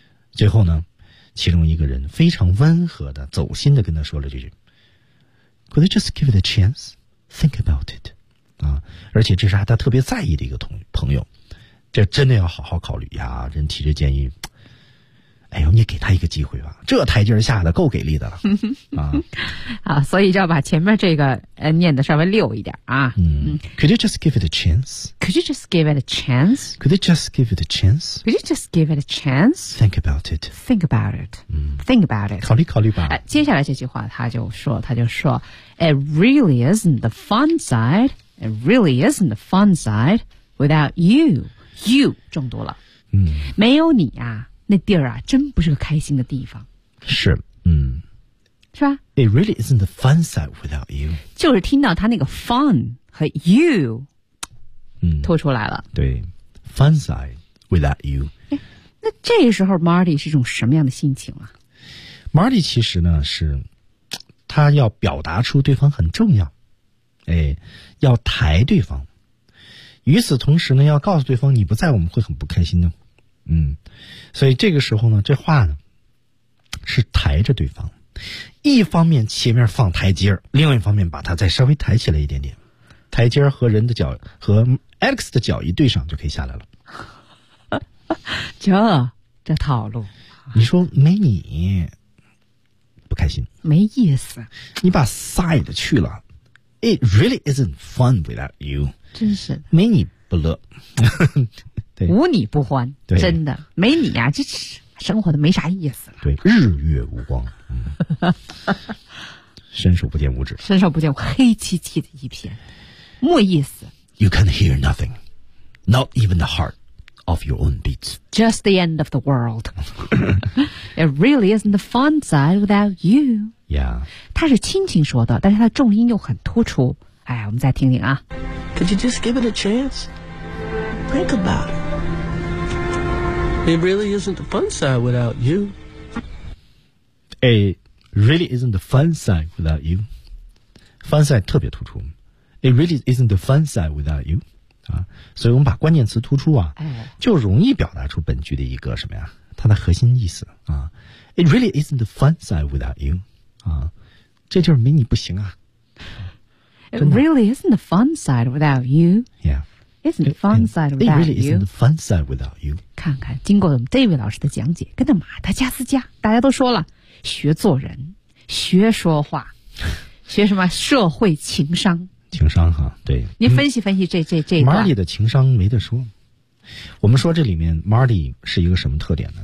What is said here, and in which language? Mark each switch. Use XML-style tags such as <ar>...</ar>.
<zh>最后呢，其中一个人非常温和的、走心的跟他说了这句 ：</zh> <en>“Could you just give it a chance? Think about it。”</en> <zh>啊，而且这是他特别在意的一个朋友，这真的要好好考虑呀。人提着建议，哎呦，你给他一个机会吧，这台阶下的够给力的了啊！啊，所以就要把前面这个念的稍微溜一点啊。</zh> <en>嗯 ，Could you just give it a chance? Could you just give it a chance? Could you just give it a chance? Could you just give it a chance? Think about it. Think about it. 嗯，Think about it.</en> <zh>考虑考虑吧。接下来这句话，他就说 ，</zh> <en>It really isn't the fun side. It really isn't the fun side without you.</en> <zh>You 中毒了。嗯，没有你啊。那地儿啊，真不是个开心的地方。是，嗯，是吧</zh> <en>？It really isn't the fun side without you。</en> <zh>就是听到他那个 fun 和 you 吐出来了。</zh> <en>对 ，fancy without you。</en> <zh>那这时候 Marty 是一种什么样的心情啊？Marty 其实呢是，他要表达出对方很重要，哎，要抬对方。与此同时呢，要告诉对方你不在，我们会很不开心的。所以这个时候呢，这话呢是抬着对方，一方面前面放台阶，另外一方面把它再稍微抬起来一点点，台阶和人的脚和 Alex 的脚一对上就可以下来了。这套路，你说没你不开心，没意思，你把</zh> <en>side</en> <zh>去了，</zh> <en>it really isn't fun without you，</en> <zh>真是没你不乐。无你不欢，真的没你啊，这生活的没啥意思了。对，日月无光，伸手不见五指，伸手不见黑漆漆的一片，没意思。</zh> <en>You can hear nothing, not even the heart of your own beats. Just the end of the world. It really isn't the fun side without you. Yeah，</en> <zh>他是亲情说的，但是他重音又很突出。哎，我们再听听啊。</zh> <en>Could you just give it a chance? Think about it. It really isn't the fun side without you. It really isn't the fun side without you. Fun side</en> <zh>特别突出。</zh> <en>It really isn't the fun side without you.</en> <zh>啊，所以我们把关键词突出啊，就容易表达出本句的一个什么呀？它的核心意思啊。</zh> <en>It really isn't the fun side without you.</en> <zh>啊，这就是没你不行啊。</zh> <en>It really isn't the fun side without you. Yeah. Isn't fun side without you? It really isn't fun side without you.</en> <zh>看看，经过我们 David 老师的讲解，跟着马达加斯加，大家都说了，学做人，学说话，学什么社会情商？情商哈，对。您分析分析这段。 Marty 的情商没得说。我们说这里面 Marty 是一个什么特点呢？</zh>